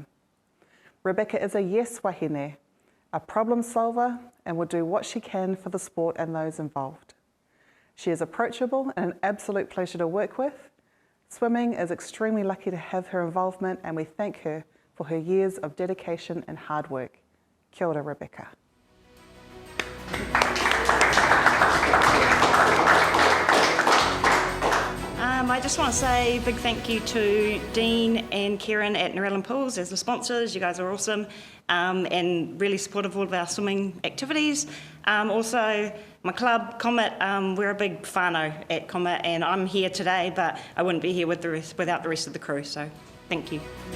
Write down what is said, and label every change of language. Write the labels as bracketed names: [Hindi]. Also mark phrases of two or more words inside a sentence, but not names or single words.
[English] Rebecca is a yes wahine, a problem solver, and will do what she can for the sport and those involved. She is approachable and an absolute pleasure to work with. Swimming is extremely lucky to have her involvement, and we thank her for her years of dedication and hard work. [Māori] Kia ora, Rebecca. [English] I just want to say a big thank you to Dean and Kieran at Narellan Pools as the sponsors. You guys are awesome and really supportive of all of our swimming activities. Also, my club, Comet, we're a big whānau at Comet, and I'm here today, but I wouldn't be here without the rest of the crew, so thank you.